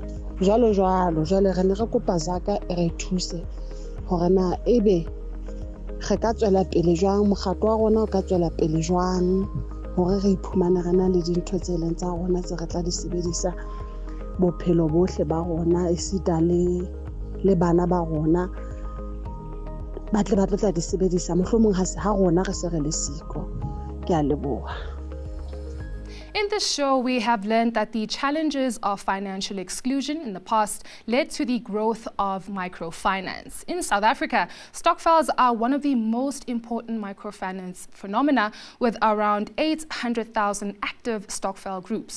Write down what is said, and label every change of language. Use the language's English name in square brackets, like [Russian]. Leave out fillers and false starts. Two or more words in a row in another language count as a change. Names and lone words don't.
[Southern Sotho] jwalo re ne re kopa Zaka re thuse hore na ebe re ka tswela pele jwang, mokgatlo wa rona o ka tswela pele jwang hore re iphumane re na le dintho tse leng tsa rona tse re tla di sebedisa bophelo bohle ba rona, esita le bana ba rona ba tla di sebedisa mohlomong ha rona re se re le siko. Ke a leboha. [English] In this show, we have learned that the challenges of financial exclusion in the past led to the growth of microfinance. In South Africa, stokvels are one of the most important microfinance phenomena, with around 800,000 active stokvel groups.